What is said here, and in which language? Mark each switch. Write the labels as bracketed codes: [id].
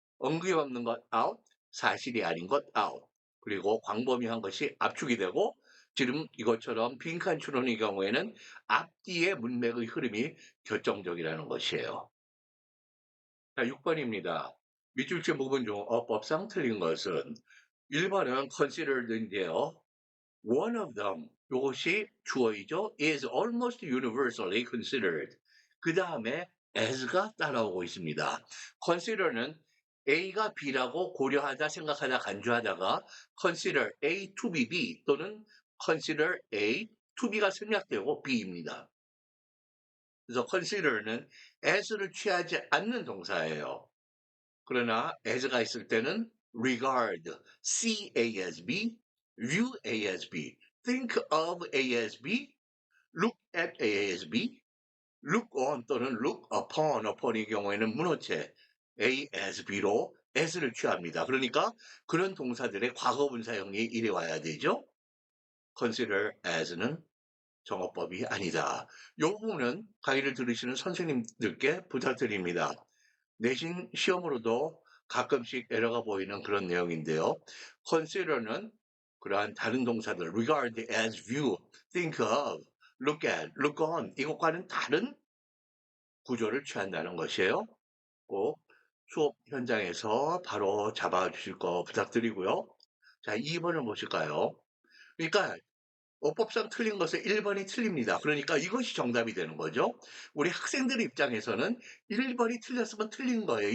[ko] 언급이 없는 것 아웃, 사실이 아닌 것 아웃, 그리고 광범위한 것이 압축이 되고 지금 이것처럼 빈칸 추론의 경우에는 앞뒤의 문맥의 흐름이 결정적이라는 것이에요. 자, 6번입니다. 밑줄 친 부분 중 어법상 틀린 것은 1번은 considered인데요. [en] One of them, [ko] 이것이 주어이죠. [en] is almost universally considered. [ko] 그 다음에 as가 따라오고 있습니다. consider는 A가 B라고 고려하다, 생각하다, 간주하다가 consider A to be B 또는 consider A to B가 생략되고 B입니다. 그래서 consider는 as를 취하지 않는 동사예요. 그러나 as가 있을 때는 regard, see A as B, view A as B, think of A as B, look at A as B, look on 또는 look upon의 경우에는 문어체 A as B로 as를 취합니다. 그러니까 그런 동사들의 과거분사형이 이래 와야 되죠. consider as는 정어법이 아니다. 이 부분은 강의를 들으시는 선생님들께 부탁드립니다. 내신 시험으로도 가끔씩 에러가 보이는 그런 내용인데요. consider는 그러한 다른 동사들 regard as, view, think of, look at, look on 이것과는 다른 구조를 취한다는 것이에요. 꼭 수업 현장에서 바로 잡아주실 거 부탁드리고요. 자, 2번을 보실까요? 그러니까 어법상 틀린 것은 1번이 틀립니다. 그러니까 이것이 정답이 되는 거죠. 우리 학생들 입장에서는 1번이 틀렸으면 틀린 거예요.